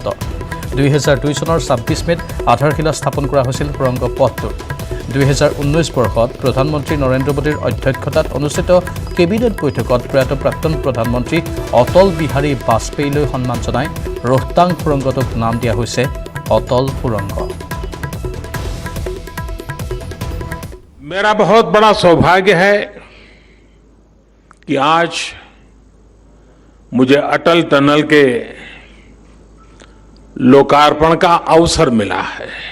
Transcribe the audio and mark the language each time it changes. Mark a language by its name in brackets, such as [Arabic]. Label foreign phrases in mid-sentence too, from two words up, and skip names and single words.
[Assamese] 2002 চনৰ 26 মেত আধাৰশিলা স্থাপন কৰা হৈছিল সুৰংগ পথটো। 2019 বৰ্ষত প্ৰধানমন্ত্ৰী নৰেন্দ্ৰ মোদীৰ অধ্যক্ষতাত অনুষ্ঠিত কেবিনেট বৈঠকত প্ৰয়াত প্ৰাক্তন প্ৰধানমন্ত্ৰী অটল বিহাৰী বাজপেয়ীলৈ সন্মান জনাই ৰোহতাং সুৰংগটোক নাম দিয়া হৈছে অটল সুৰংগ। [Hindi] मेरा बहुत बड़ा सौभाग्य है कि आज मुझे अटल टनल के लोकार्पण का अवसर मिला है।